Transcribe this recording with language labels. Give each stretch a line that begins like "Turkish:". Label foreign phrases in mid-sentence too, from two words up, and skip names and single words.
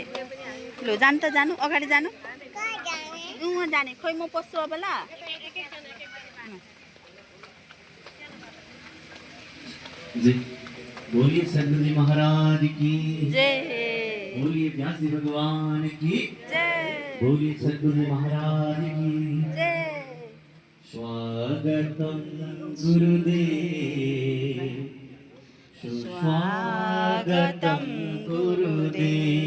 Nepali: लु जानु त जानु, अगाडि जानु। जाने खोइ म पस्छु अब ल।
Hindi: बोलिए सदगुरु जी महाराज की जय, बोलिए व्यास जी भगवान की जय, बोलिए सदगुरु जी महाराज की जय। स्वागतम गुरुदेव, सुस्वागतम गुरुदेव।